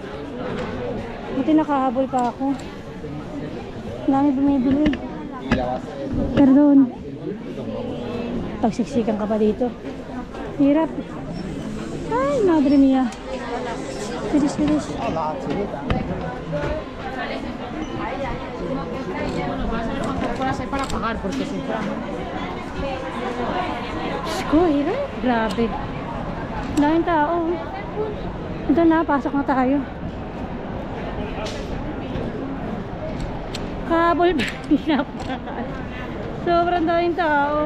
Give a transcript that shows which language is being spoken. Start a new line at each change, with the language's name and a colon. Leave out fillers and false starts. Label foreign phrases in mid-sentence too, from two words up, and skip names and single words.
Filipino: Buti nakahabol pa ako. Dami bumibili. Pardon. Pagsiksikan ka pa dito. Hirap. Ay,
Spanish: madre mia.
Filipino: Bilis, bilis.
Spanish: Para pagar porque si fuera
Filipino: Ko, hirap. Grabe. Daming tao. Ito na, pasok na tayo. Kabol ba? Sobrang daming tao.